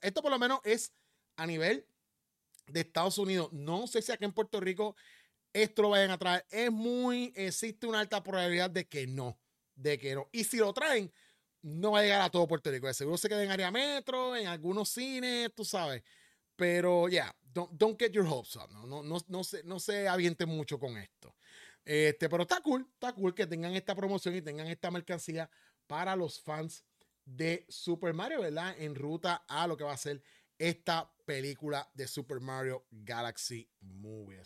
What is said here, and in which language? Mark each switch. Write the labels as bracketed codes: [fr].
[es] Esto por lo menos es a nivel de Estados Unidos. No sé si aquí en Puerto Rico esto lo vayan a traer. Existe una alta probabilidad de que no. Y si lo traen, no va a llegar a todo Puerto Rico. Seguro se queda en área metro, en algunos cines, tú sabes. Pero ya, [en] yeah, don't get your hopes up. [es] No se aviente mucho con esto. Pero está cool que tengan esta promoción y tengan esta mercancía para los fans de Super Mario, ¿verdad? En ruta a lo que va a ser esta película de Super Mario Galaxy Movie.